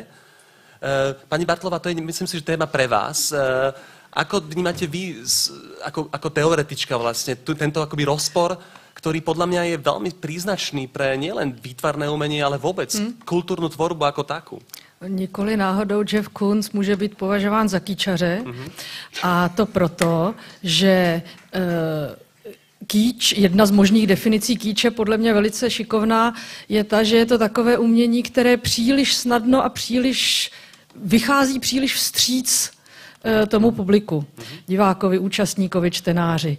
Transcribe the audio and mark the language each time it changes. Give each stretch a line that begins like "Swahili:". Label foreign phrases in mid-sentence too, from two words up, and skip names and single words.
Slovak: Pani Bartlová, to je, myslím si, že téma pre vás. Ako vnímate vy, ako teoretička vlastne, tento akoby rozpor, ktorý podľa mňa je veľmi príznačný pre nielen výtvarné umenie, ale vôbec kultúrnu tvorbu ako takú?
Czech: Nikoli náhodou Jeff Koons může být považován za kýčaře a to proto, že kýč, jedna z možných definicí kýče, podle mě velice šikovná, je ta, že je to takové umění, které příliš snadno a vychází příliš vstříc tomu publiku, divákovi, účastníkovi, čtenáři.